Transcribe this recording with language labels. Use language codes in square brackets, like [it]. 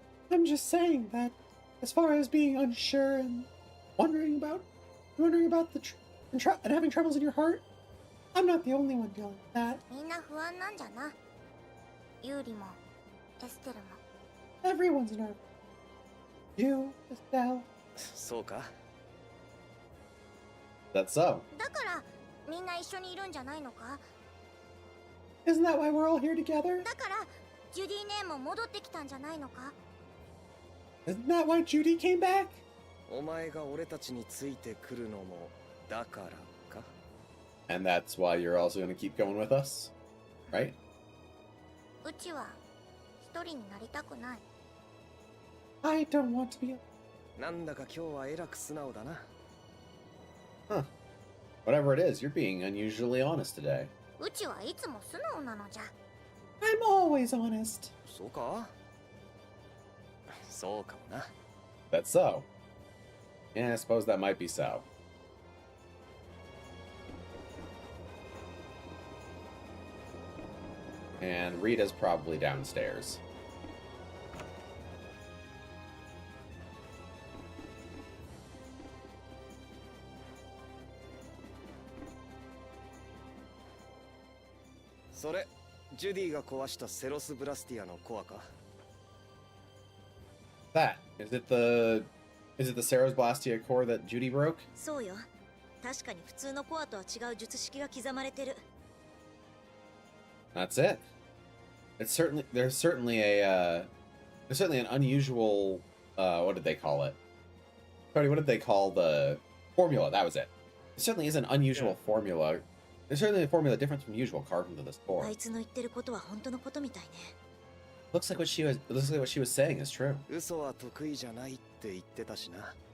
[en] I'm just saying that as far as being unsure and wondering about and having troubles in your heart, I'm not the only one dealing with that. [ja] みんな不安なんじゃなユーリもエステルも [en] Everyone's nervous. You, Estelle. [ja] そうか。 [en] That's so. [ja] だからみんな一緒にいるんじゃないのか [en] Isn't that why we're all here together? [ja] だからジュディ姉も戻ってきたんじゃないのか [en] Isn't that why Judy came back? [ja] お前が俺たちについてくるのもだからか？ [en] And that's why you're also going to keep going with us? Right? [ja] うちは一人になりたくない。 [en] I don't want to be. [ja] なんだか今日はえらく素直だな。 [en] Huh. Whatever it is, you're being unusually honest today. [ja] うちはいつも素直なのじゃ。 [en] I'm always honest. [ja] そうか？そうかもな。 [en] That's so. Yeah, I suppose that might be so. And Rita's probably downstairs. [ja] So, ジュディが壊したセロスブラスティアのコアか？ [en] That is it the Saros Blastia core that Judy broke? [ja] そうよ。確かに普通のコアとは違う術式が刻まれてる。 [en] That's it. There's certainly an unusual what did they call it? Cody, what did they call the formula? That was it. It certainly is an unusual formula. There's certainly a formula different from usual carved into this [ja] あ [en] core. [ja] いつの言ってることは本当のことみたいね。 [en] Looks like what she was saying is true. [ja] 嘘は得意じゃないって言ってたしな。